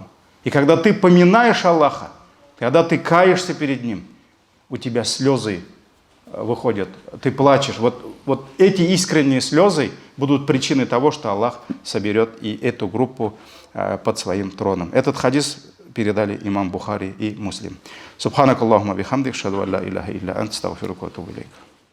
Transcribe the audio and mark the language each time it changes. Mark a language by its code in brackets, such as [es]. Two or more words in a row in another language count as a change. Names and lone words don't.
[ru] И когда ты поминаешь Аллаха, когда ты каешься перед Ним, у тебя слезы выходят, ты плачешь. Вот эти искренние слезы будут причиной того, что Аллах соберет и эту группу под своим троном. Этот хадис передали имам Бухари и Муслим. [ar] سبحانك اللهم بحمدك، أشهد أن لا إله إلا أنت، أستغفرك و أتوب إليك.